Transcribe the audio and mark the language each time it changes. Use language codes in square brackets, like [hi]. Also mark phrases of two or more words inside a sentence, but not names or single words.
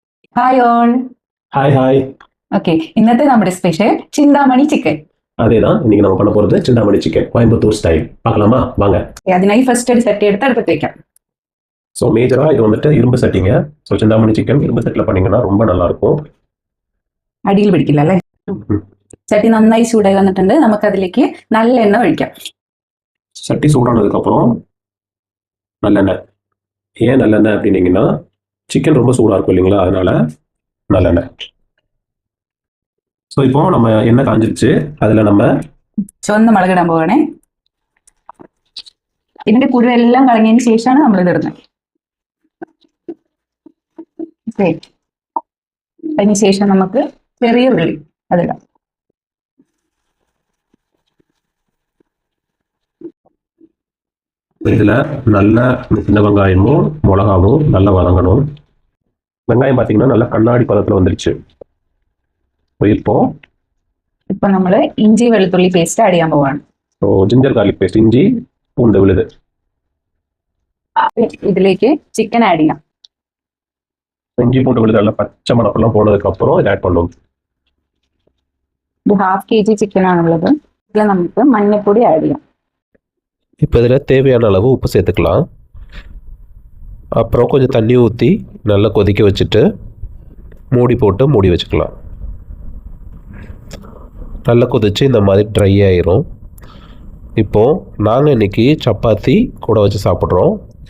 [en] hi all. hi hi. [ml] ഓക്കെ, ഇന്നത്തെ നമ്മുടെ സ്പെഷ്യൽ ചിന്താമണി ചിക്കൻ. [ta] அதேதான் இன்னைக்கு நம்ம பண்ண போறது சிந்தாமணி சிக்கன் கோயம்புத்தூர் ஸ்டைல். பார்க்கலாமா வாங்க. [ml] അതിനായി ഫസ്റ്റ് ഒരു ചട്ടി എടുത്ത് അടുപ്പത്ത് വെക്കാം. [ta] ஸோ மேஜராக இது வந்துட்டு இரும்பு சட்டிங்க. ஸோ சிந்தாமணி சிக்கன் இரும்பு சட்டியில் பண்ணீங்கன்னா ரொம்ப நல்லா இருக்கும். [ml] അടിയിൽ പിടിക്കില്ല അല്ലേ? ചട്ടി നന്നായി ചൂടായി വന്നിട്ടുണ്ട്. നമുക്ക് അതിലേക്ക് നല്ല എണ്ണ ഒഴിക്കാം. [ta] சட்டி சூடானதுக்கப்புறம் நல்லெண்ணெய். ஏன் நல்லெண்ணெய் அப்படின்னீங்கன்னா சிக்கன் ரொம்ப சூடாக இருக்கும் இல்லைங்களா, அதனால நல்லெண்ணெய். ஸோ இப்போ நம்ம எண்ணெய் காஞ்சிருச்சு. அதில் நம்ம [ml] ചുവന്ന മുളക് ഇടാൻ പോവാണേ. ഇതിന്റെ കുരുവെല്ലാം കളഞ്ഞതിന് ശേഷമാണ് നമ്മൾ ഇത് ഇടുന്നത്. അതിനുശേഷം നമുക്ക് ചെറിയ ഉള്ളി അതിടാം. [ta] இதில் நல்ல சின்ன வெங்காயமும் மிளகாவும் நல்லா வதங்கணும். வெங்காயம் பார்த்தீங்கன்னா நல்லா கண்ணாடி பதத்தில் வந்துருச்சு. [ml] இப்போ നമ്മൾ ഇഞ്ചി വെളുത്തുള്ളി പേസ്റ്റ് ആഡ് ചെയ്യാൻ പോവാണ്. [ta] ஸோ [en] ginger garlic paste, [ta] இஞ்சி பூண்டு விழுது. [ml] ഇതിലേക്ക് ചിക്കൻ ആഡ് ചെയ്യാം. [ta] இஞ்சி பூண்டு விழுது நல்லா பச்சை மணப்பெல்லாம் போனதுக்கப்புறம் இதை ஆட் பண்ணும். [ml] ഇത് 1/2 kg ചിക്കൻ ആണുള്ളത്. ഇതിൽ നമുക്ക് മഞ്ഞൾപ്പൊടി ആഡ് ചെയ്യാം. [ta] இப்போ இதில் தேவையான அளவு உப்பு சேர்த்துக்கலாம். அப்புறம் கொஞ்சம் தண்ணி ஊற்றி நல்லா கொதிக்க வச்சுட்டு மூடி போட்டு மூடி வச்சுக்கலாம். நல்லா கொதித்து இந்த மாதிரி ட்ரை ஆயிரும். இப்போது நாங்கள் இன்றைக்கி சப்பாத்தி கூட வச்சு சாப்பிட்றோம்.